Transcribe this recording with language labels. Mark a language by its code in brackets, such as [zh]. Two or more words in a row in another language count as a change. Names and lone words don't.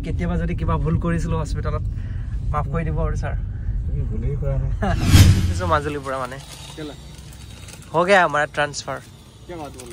[as] কেতিয়াবা যদি কিবা ভুল কৰিছিলো হস্পিটালত মাফ কৰি দিব আৰু স্যাर [hi] भूल ही करा नहीं तो মাজুলী पूरा माने हो गया हमारा ट्रांसफर क्या बात बोल रहे